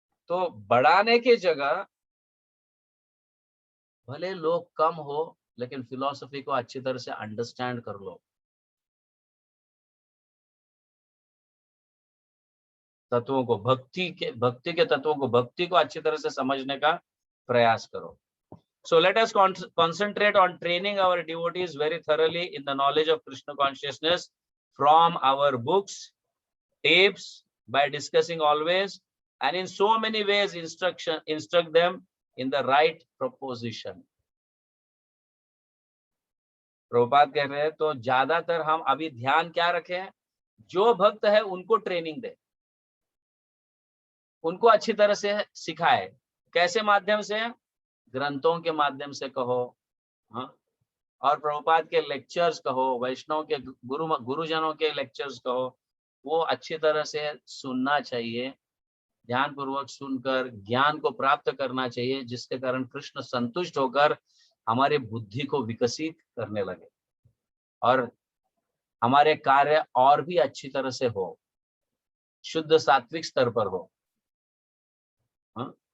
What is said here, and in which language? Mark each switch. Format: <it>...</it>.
<hi>तो बढ़ाने की जगह भले लोग कम हो, लेकिन फिलॉसफी को अच्छी तरह से अंडरस्टैंड कर लो, तत्वों को, भक्ति के तत्वों को, भक्ति को अच्छी तरह से समझने का प्रयास करो।</hi> <en>So let us concentrate on training our devotees very thoroughly in the knowledge of Krishna consciousness from our books, tapes, by discussing always, and in so many ways instruct them in the right proposition.</en> <hi>Prabhupada कह रहे हैं तो ज्यादातर हम अभी ध्यान क्या रखें, जो भक्त है उनको ट्रेनिंग दे, उनको अच्छी तरह से सिखाए। कैसे माध्यम से? ग्रंथों के माध्यम से कहो, हाँ, और प्रभुपाद के लेक्चर्स कहो, वैष्णव के गुरुजनों के लेक्चर्स कहो, वो अच्छी तरह से सुनना चाहिए, ध्यान पूर्वक सुनकर ज्ञान को प्राप्त करना चाहिए, जिसके कारण कृष्ण संतुष्ट होकर हमारी बुद्धि को विकसित करने लगे और हमारे कार्य और भी अच्छी तरह से हो, शुद्ध सात्विक स्तर पर हो। हाँ?</hi>